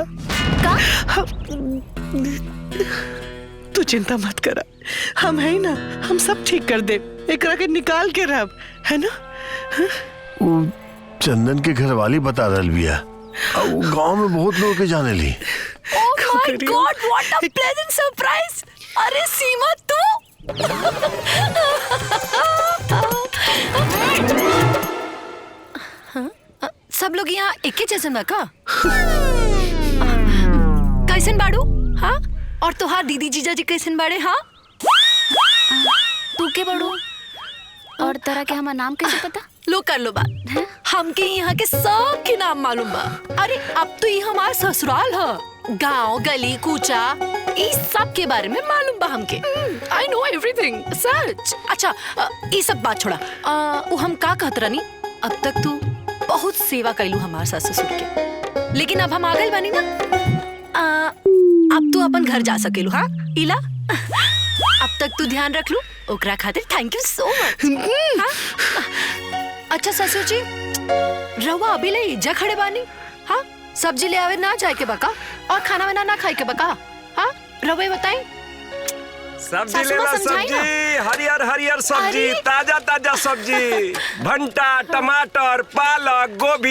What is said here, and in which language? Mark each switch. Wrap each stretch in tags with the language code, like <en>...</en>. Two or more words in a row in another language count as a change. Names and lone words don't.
<bho>का? तू चिंता मत करा, हम है ना, हम सब ठीक कर दे। एकरा के निकाल के रब, है ना? वो चंदन के घर वाली बता रहल बिया, गांव में बहुत लोग के जाने ली।</bho> <en>Oh my God, what a pleasant surprise.</en> <bho>अरे सीमा तू सब लोग यहाँ एक ही जैसे में का? कैसन बाड़ू? हाँ, और तुहार दीदी जीजा जी कैसन बाड़े? हाँ, तू के बाड़ू और तरह के हमारा नाम कैसे पता? लो कर लो बात, हमके यहाँ के सब के नाम मालूम बा। अरे अब तो ये हमार ससुराल है, गांव गली कूचा इस सब के बारे में मालूम बा हमके।</bho> <en>I know everything,</en> <bho>सच। अच्छा ये सब बात छोड़ा, वो हम का कहत रहनी, अब तक तू बहुत सेवा कैलू हमार सास ससुर के, लेकिन अब हम आ गइल बानी ना, अब तू अपन घर जा सकेलू। हाँ इला, अब तक तू ध्यान रख लू, ओकरा खातिर</bho> <en>thank you so much.</en> <bho>अच्छा ससुर जी, रवा अभी ले जा खड़े बानी? हाँ, सब्जी ले आवे ना जाए के बका, और खाना वाना ना खाए के बका? हाँ रवा बताई। सब्जी ले ला, सब्जी हरियर हरियर सब्जी, ताजा ताजा सब्जी, भंटा टमाटर पालक गोभी।</bho>